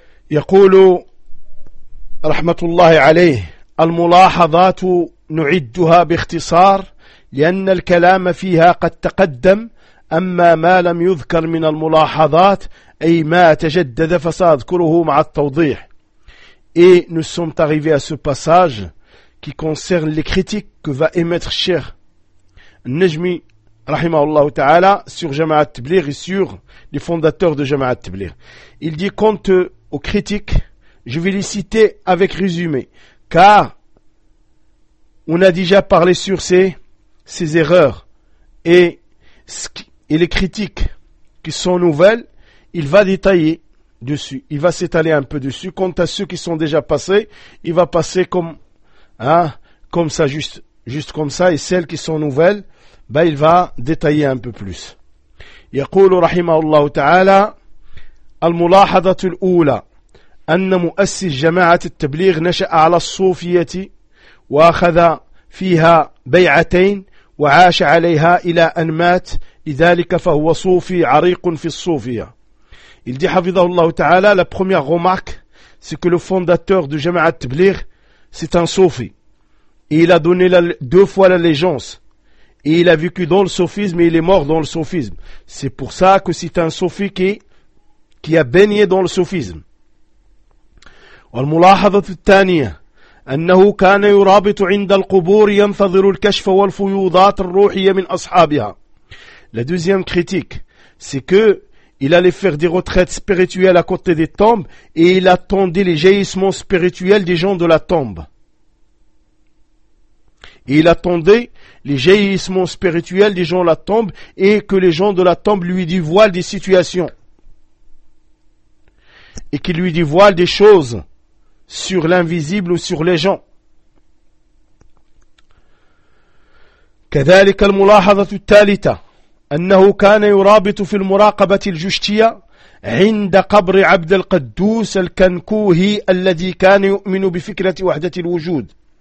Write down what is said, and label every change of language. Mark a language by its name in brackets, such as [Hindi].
[Arabic] يقول رحمة الله عليه: الملاحظات نعدها باختصار لأن الكلام فيها قد تقدم، أما ما لم يذكر من الملاحظات أي ما تجدد فسأذكره مع التوضيح. [French] Et nous sommes arrivés à ce passage qui concerne les critiques que va émettre Cheikh Najmi [Arabic] رحمه الله تعالى [French] sur Jama'at Tabligh et sur les fondateurs de Jama'at Tabligh. Il dit quant aux critiques, je vais les citer avec résumé, car on a déjà parlé sur ces erreurs et les critiques qui sont nouvelles, il va détailler dessus, il va s'étaler un peu dessus. Quant à ceux qui sont déjà passés, il va passer comme ça, juste comme ça, et celles qui sont nouvelles, ben il va détailler un peu plus. [Arabic] يقول رحمه الله تعالى: الملاحظة الأولى أن مؤسس جماعة التبليغ نشأ على الصوفية وأخذ فيها بيعتين وعاش عليها إلى أن مات، لذلك فهو صوفي عريق في الصوفية. [French] Il dit [Arabic] حفظه الله تعالى: [French] La première remarque, c'est que le fondateur de جماعة التبليغ, c'est un صوفي. Et il a donné deux fois l'allégeance. Et il a vécu dans le صوفisme et il est mort dans le صوفisme. C'est pour ça que c'est un صوفي qui a baigné dans le صوفisme. [Arabic] والملاحظة الثانية أنه كان يرابط عند القبور ينتظر الكشف والفيوضات الروحية من أصحابها. [French] La deuxième critique, c'est que il allait faire des retraites spirituelles à côté des tombes et il attendait les jaillissements spirituels des gens de la tombe. Et il attendait les jaillissements spirituels des gens de la tombe et que les gens de la tombe lui dévoilent des situations et qu'ils lui dévoilent des choses sur l'invisible ou sur les gens. [Arabic] كذلك الملاحظة الثالثة أنه كان يرابط في المراقبة الجشتية عند قبر عبد القدوس الكنكوهي الذي كان يؤمن بفكرة وحدة الوجود.